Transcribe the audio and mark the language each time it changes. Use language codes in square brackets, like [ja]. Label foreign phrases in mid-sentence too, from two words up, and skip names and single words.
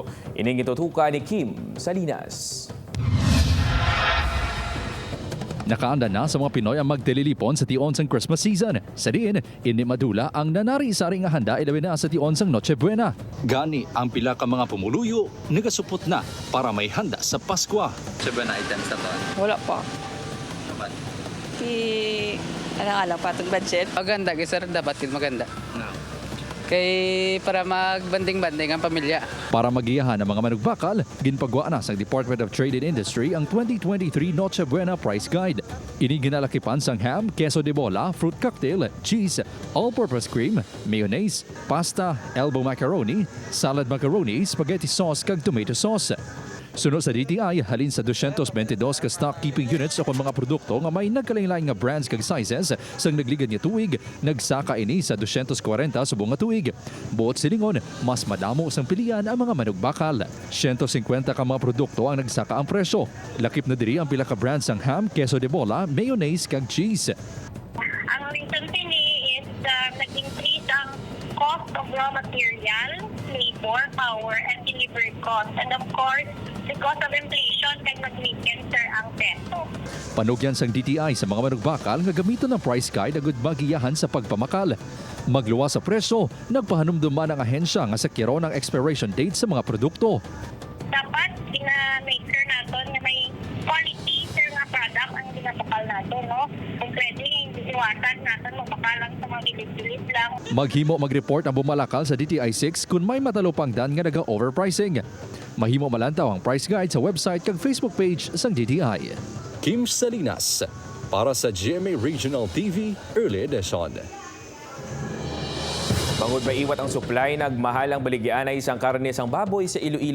[hil] Ining itutuka ni Kim Salinas. Nakaanda na sa mga Pinoy ang magtililipon sa tion sang Christmas season. Sa diin, hindi madula ang nanari-sari nga handa ilabi na sa tion sang Noche Buena. Gani ang pila ka mga pumuluyo, nagasupot na [tl] para may handa [hil] sa Pasko. Noche Buena items na to. [tl] Wala pa. Naman. Alang-alang pa itong budget. Maganda, sir. Dapat maganda. No. [hil] Kay para magbanding-banding ang pamilya. Para magiyahan ang mga manugbakal, ginpagwaan na sa Department of Trade and Industry ang 2023 Noche Buena Price Guide. Ini ginalakipan sang ham, queso de bola, [en] fruit cocktail, cheese, all-purpose cream, mayonnaise, pasta, elbow macaroni, salad macaroni, spaghetti sauce [hil] kag [en] tomato sauce. [hil] Sunod sa DTI, halin sa 222 ka [en] stock keeping units [hil] o kung mga produkto nga may nagkalain-lain nga brands kag sizes sang nagligad niya tuig, nagsaka ini sa 240 subong nga tuig. Buot silingon, mas madamo sang pilian ang mga manugbakal. 150 ka mga produkto ang nagsaka ang presyo. Lakip na diri ang pila ka brands sang ham, queso de bola, mayonnaise kag cheese. [en] Ang recent is nag-increase ang cost of raw material, labor, power, and delivery cost. And of course, because of inflation, [hil] kay mag-weaken sir ang peso. Panugyan sang DTI sa mga manugbakal nga gamiton ng price guide agud magiyahan sa pagpamakal. Magluwas sa presyo, nagpahanumduman ang ahensya nga sakyaron ang expiration date sa mga produkto. [tl] Dapat [en] make sure [tl] natin na may quality sir nga product ang ginapakal natin, no? Kung pwede, hindi iwasan natin magpakalang sa mga bilib-bilib lang. [hil] Maghimo mag-report ang bumalakal sa DTI 6 kung may matalupangdan nga naga-overpricing. Mahimo malantaw ang price guide sa website kag Facebook page sang DTI. Kim Salinas para sa GMA Regional TV Early Edition. Bangod maiwat ang supply, nagmahal ang baligyan ay isang karne sang baboy sa Iloilo.